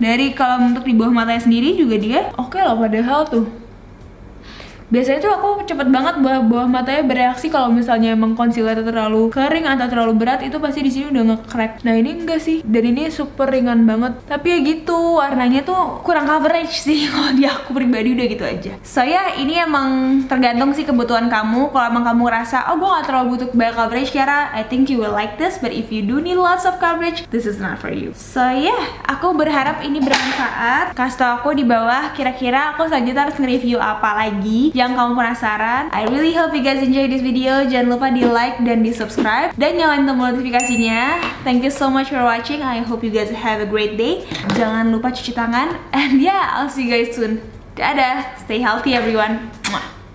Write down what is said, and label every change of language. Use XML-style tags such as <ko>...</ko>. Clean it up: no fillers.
<id>Dari kalau untuk di bawah matanya sendiri juga dia oke loh, padahal tuh biasanya tuh aku cepet banget bawah matanya bereaksi kalau misalnya emang concealer terlalu kering atau terlalu berat, itu pasti di sini udah nge-crack. Nah ini enggak sih, dan ini super ringan banget. Tapi ya gitu, warnanya tuh kurang coverage sih kalau di aku pribadi, udah gitu aja. So ya ini emang tergantung sih kebutuhan kamu. Kalau emang kamu rasa oh gue gak terlalu butuh banyak coverage Kiara,</id> <en>I think you will like this. But if you do need lots of coverage, this is not for you.</en> <id>So ya, aku berharap ini bermanfaat. Kasih tau aku di bawah kira-kira aku selanjutnya harus nge-review apa lagi yang kamu penasaran.</id> <en>I really hope you guys enjoy this video.</en> <id>Jangan lupa di like dan di subscribe dan nyalain tombol notifikasinya.</id> <en>Thank you so much for watching. I hope you guys have a great day.</en> <id>Jangan lupa cuci tangan,</id> <en>and yeah, I'll see you guys soon. Dadah, stay healthy everyone. Mwah.</en>